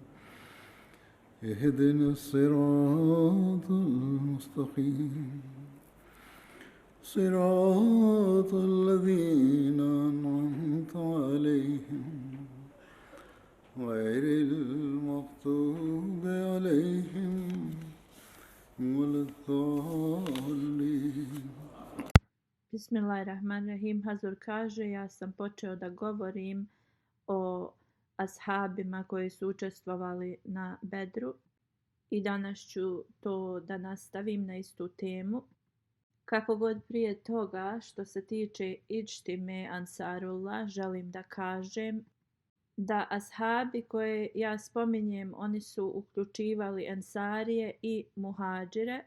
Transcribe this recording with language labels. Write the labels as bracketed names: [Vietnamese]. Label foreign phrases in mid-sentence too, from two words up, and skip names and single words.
[Arabic] اهدنا الصراط المستقيم صراط الذين أنعمت عليهم غير المغضوب عليهم ولا الضالين. Bismillahirrahmanirrahim. [Bosnian] Hazur kaže, ja sam počeo da govorim o ashabima koji su učestvovali na Bedru i danas ću to da nastavim na istu temu. Kako god prije toga što se tiče Iđtime Ansarullah, želim da kažem da ashabi koje ja spominjem, oni su uključivali Ensarije i Muhadžire.